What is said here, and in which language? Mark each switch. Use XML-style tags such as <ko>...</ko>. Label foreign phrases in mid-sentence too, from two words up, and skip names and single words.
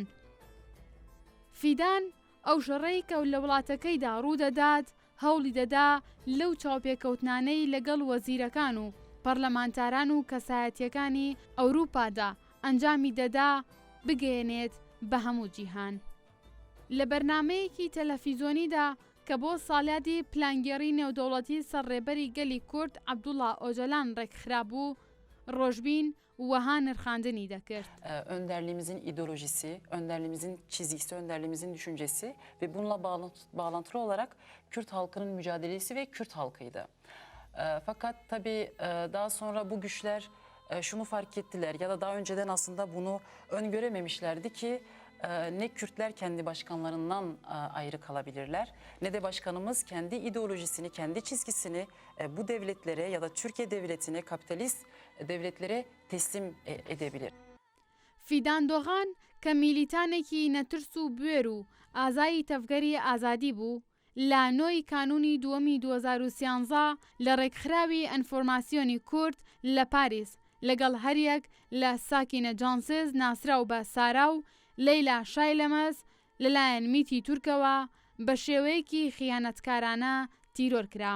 <ckb>فیدان ئەو ژەڕەی کە لە وڵاتەکەیدا ڕوودەدات هەوڵی دەدا لەو چاوپێکەوتنانەی لەگەڵ وەزیرەکان و پەرلەمانتاران و کەسایەتیەکانی ئەوروپادا ئەنجامی دەدا بگەێنێت بە هەموو جیهان. لە بەرنامەیەکی تەلەڤیزۆنیدا کە بۆ ساڵیادی پلانگێڕی نێودەوڵەتی سەرڕێبەری گەلی کورد عەبدوڵڵا ئۆجەلان ڕێکخرابوو، ڕۆژبین وەها nırxandini دەکرد.</ckb> <tr>Önderliğimizin ideolojisi, önderliğimizin çizgisi, önderliğimizin düşüncesi ve bununla bağlantılı olarak Kürt halkının mücadelesi ve Kürt halkıydı. Fakat tabii daha sonra bu güçler şunu fark ettiler ya da daha önceden aslında bunu öngörememişlerdi ki ne Kürtler kendi başkanlarından ayrı kalabilirler ne de başkanımız kendi ideolojisini, kendi çizgisini bu devletlere ya da Türkiye devletine, kapitalist devletlere teslim edebilir.</tr> <ckb>Fidan Doğan کە میلیتانێکی نەترس و بوێر و ئازایی تەفگەری ئازادی بوو، لە نۆی کانونی دووەمی 2013 لە ڕێکخراوی ئەنفۆرماسیۆنی کورد لە پاریس لەگەڵ هەریەک لە ساکینە جانسز ناسراو بە سارا و لەیلا شایلەمەز لەلایەن میتی تورکەوە بە شێوەیەکی خیانەتکارانە تیرۆر کرا.</ckb>